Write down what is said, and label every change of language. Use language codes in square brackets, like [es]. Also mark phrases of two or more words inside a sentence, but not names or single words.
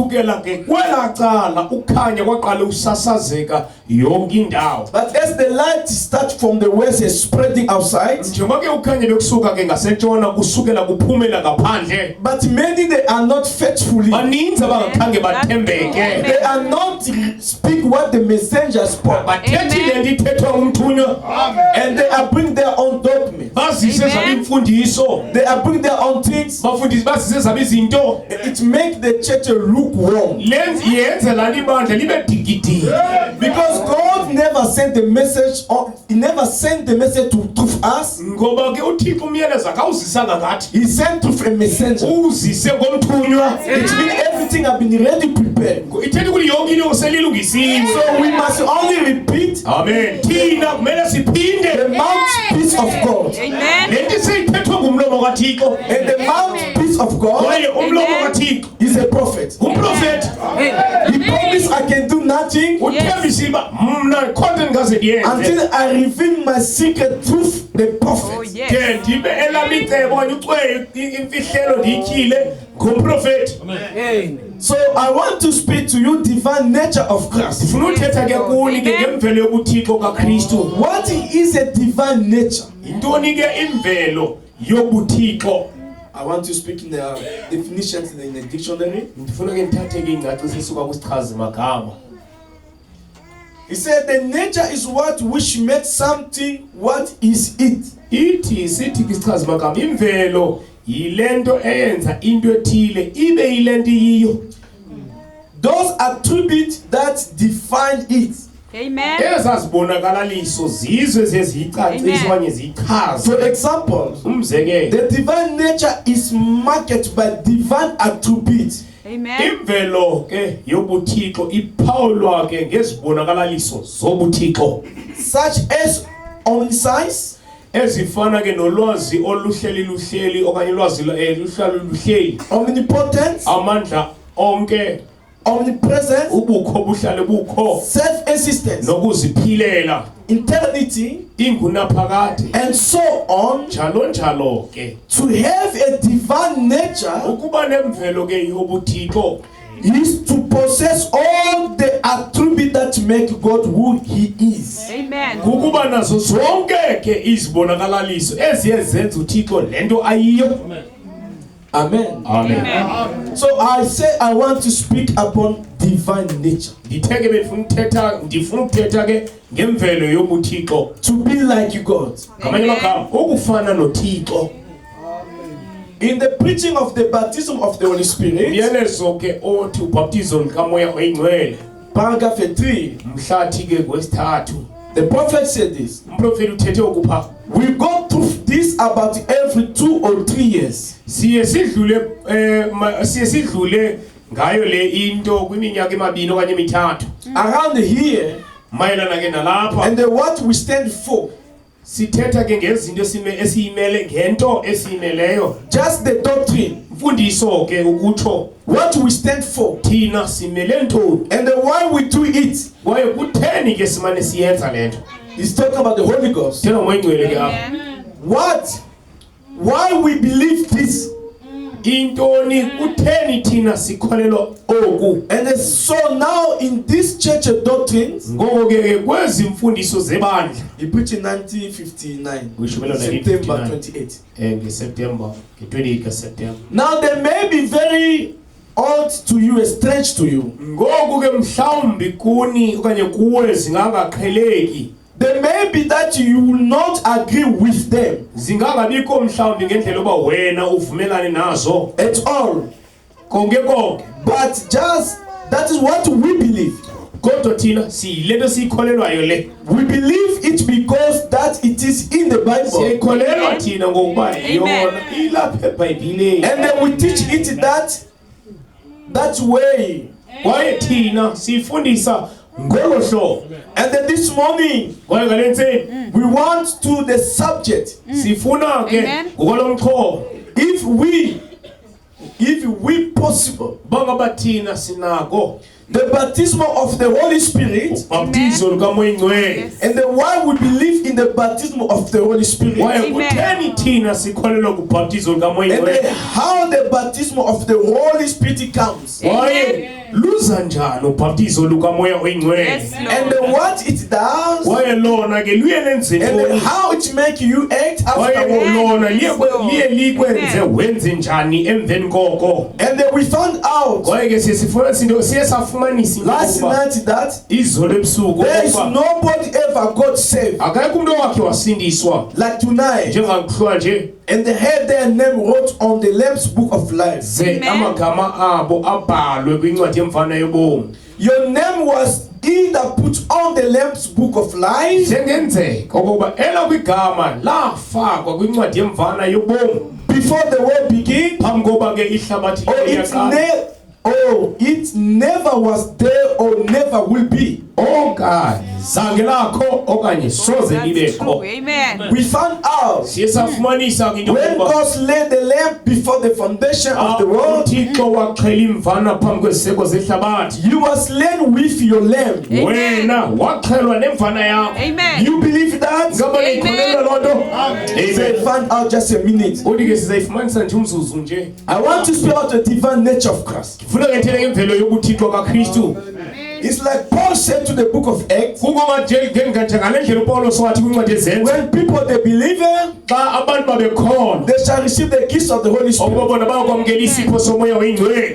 [en] But as the light starts from the west and spreading outside, but many they are not faithfully. They are not speak what the messenger spoke. And they are bring their own document. [xh] imfundiso [en] They are bringing their own things. [xh] bafundisi basisezaba izinto [en] It makes the church lukewarm. [xh] yenze lali bandla libe digidi [en] Because God never sent the message, or He never sent the message to us. [xh] ngoba ke uThixo umyalezo akawuzisanga ngathi [en] He sent through a messenger. [xh] uzise ngomthunywa [en] It means everything have been ready prepared. [xh] ithetha ukuthi yonke into selilungisiwe [en] So we must only repeat [xh] amen thina kumele siphinde [en] the mouthpiece of God. Amen. [xh] lento seyithethwa ngumlomo kaThixo [en] And the mouthpiece of God [xh] kwaye umlomo kaThixo [en] is a prophet. [xh] umprofeti [en] He promised I can do nothing [xh] uthembisa uba mna khona ndingaze ndiyenze [en] until I reveal my secret truth, the Oh, prophet. yes. [xh] ke ndibe elami icebo okanye ucweyo imfihlelo ndiyityhile ngumprofeti [en] So I want to speak to you divine nature of Christ. [xh] ndifuna uthetha ke kuni ke ngemvelo yobuthixo kaKristu [en] What is a divine nature? [xh] yintoni ke imvelo yobuthixo [en] I want to speak in the definitions in the dictionary. [xh] ndifuna ke ndithathe ke ingcaciso esuka kwisichazi magama [en] He said the nature is what which makes something what is it. [xh] ithi sithi kwisichazi magama imvelo yilento eyenza into ethile ibe yilento iyiyo [en] Those attributes that define it. Amen. [xh] ezazibonakaliso zizwe zeziyicacisa okanye ziyichaze [en] For example, [xh] umzekelo [en] the divine nature is marked by divine attributes. Amen. [xh] imvelo ke yobuthixo iphawulwa ke ngezibonakaliso zobuthixo [en] Such as omniscience, [xh] ezifana ke nolwazi oluhleli okanye ulwazi luhlala luhleli [en] omnipotence, [xh] amandla onke [en] omnipresence, [xh] ubukho buhlale bukho [en] self-existence, [xh] nokuziphilela [en] eternity, [xh] ingunaphakade [en] and so on. [xh] njalo ke [en] To have a divine nature [xh] ukuba nemvelo ke yobuthixo [en] is to possess all the attributes that make God who He is. Amen. [xh] kukuba nazo zonke ke izibonakalaliso eziye zenza uthixo lento ayiyo [en] Amen. amen So I say I want to speak upon divine nature. [xh] nditheke ndifuna ukuthetha ke ngemvelo yobuthixo [en] To be like God. [xh] ngamanye amagama ukufana nothixo [en] In the preaching of the baptism of the Holy Spirit, [xh] umyalezo ke othi ubhaptizo likamoya oyingcwele [en] paragraph 3, [xh] mhlathi ke kwesithathu [en] the prophet said this. [xh] umprofeti uthethe ukupha [en] We go through this about every 2 or 3 years. [xh] siye sidlule ngayo le into kwiminyaka emabini okanye emithathu [en] Around here, [xh] mayelana ke nalapha [en] and what we stand for. [xh] sithetha ke ngezinto esiyimele ngento esiyimeleyo [en] Just the doctrine. [xh] mfundiso ke ukutsho [en] What we stand for. [xh] thina simele ntoni [en] And why we do it. [xh] kwaye kutheni ke simane siyenza lento [en] He's talking about the Holy Ghost. [xh] thena ngoyingcwele ke apha [en] What? Why we believe this? [xh] intoni kutheni thina sikholelwa oku [en] And so now in this church doctrines, [xh] ngoko ke kwezi mfundiso zebandla [en] he preached in 1959, [xh] Kusukela [en] September 1959. 28. [xh] ngeSeptember nge-28 kaSeptember [en] Now they may be very odd to you, strange to you. [xh] ngoku ke mhlawumbi kuni okanye kuwe zingangaqheleki [en] They may be that you will not agree with them [xh] zingangabikho mhlawumbi ngendlela yoba wena uvumelane nazo [en] at all. [xh] konke konke [en] But just that is what we believe. [xh] kodwa thina siyilento siyikholelwayo le [en] We believe it because that it is in the Bible. [xh] siyikholelwa thina ngokuba yona ilapha eBhayibhileni [en] And then we teach it that way. [xh] kwaye thina siyifundisa ngolo hlobo [en] And then this morning [xh] kwaye ngalentseni [en] we want to the subject. [xh] sifuna ke [en] Amen. [xh] ngokwalomqobo [en] If we possible, [xh] bangaba thina sinako [en] the baptism of the Holy Spirit, [xh] ubhaptizo lukamoya ingcwele [en] Yes. and then why we believe in the baptism of the Holy Spirit, [xh] kwaye [en] Amen. [xh] kutheni thina sikholelwa kubhaptizo lukamoya [en] and then [xh] ingcwele [en] how the baptism of the Holy Spirit comes, [xh] kwaye luza njani ubhaptizo lukamoya oyingcwele [en] Yes, Lord. and then what it does, [xh] kwaye lona ke luye lenze [en] and then [xh] ntoni [en] how it make you act [xh] kwaye [en] afterwards. [xh] lona liye [en] Yes, Lord. [xh] likwenze [en] Amen. [xh] wenze njani emveni koko [en] And then we we found out [xh] Kwaye sisifuna sindo siyasafumanisa [en] last night that [xh] izolo ebusuku [en] there is nobody ever got saved [xh] akekho umuntu wakhe wasindiswa [en] like tonight. [xh] njengamhlwa nje [en] And they had their name wrote on the Lamb's book of life. [xh] ze amagama abo abhalwe kwincwadi yemfana yobomi. [en] Your name was either put on the Lamb's book of life [xh] Njengenzeka ukuba ela kwigama lafakwa kwincwadi yemfana yobomi [en] before the world began, [xh] phambi koba ke ihlabathi liyaqala. [en] it never was there or never will be. [xh] Okanye zange lakho okanye soze [en] That's [xh] libekho. [en] true. Amen. We found out [xh] Siyasafumanisa into [en] when [xh] yokuba [en] God laid the lamp before the foundation of the world, [xh] uThixo waxhela imvana phambi kweziseko zehlabathi. [en] you were slain with your lamb. Amen. [xh] Wena waxhelwa nemvana yakho. [en] Amen. You believe that? [xh] Ngaba nikholelwa loo nto? [en] So Amen. find out just a minute. [xh] Uthi ke sizayifumanisa nje umzuzu nje. [en] I want to speak about the divine nature of Christ. [xh] Funa ngethele ngemvelo yobuthixo kaKristu. [en] It's like Paul said to the book of Acts, [xh] Kungoba nje ngale ndlela uPaulos wathi kwincwadi ezenzo. [en] when people they believe, [xh] Xa abantu babekhona [en] they shall receive the gifts of the Holy Spirit. [xh] ukuba bona bayokwamkela isipho somoya oyingcwele.